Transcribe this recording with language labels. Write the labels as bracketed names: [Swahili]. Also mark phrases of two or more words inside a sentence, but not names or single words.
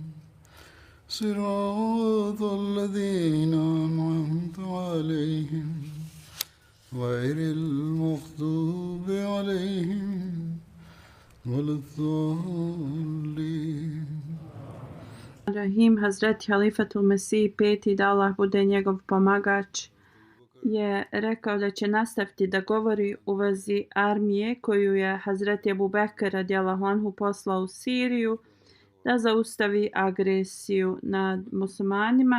[Arabic] صراط الذين أنعمت عليهم غير المغضوب عليهم ولا الضالين. Rahim, [Bosnian] Hazreti Halifatul Mesih peti, da Allah bude njegov pomagač, je rekao da će nastaviti da govori u vezi armije koju je Hazreti Ebu Bekr [Arabic] رضي الله عنه [Bosnian] poslao u Siriju da zaustavi agresiju nad muslimanima.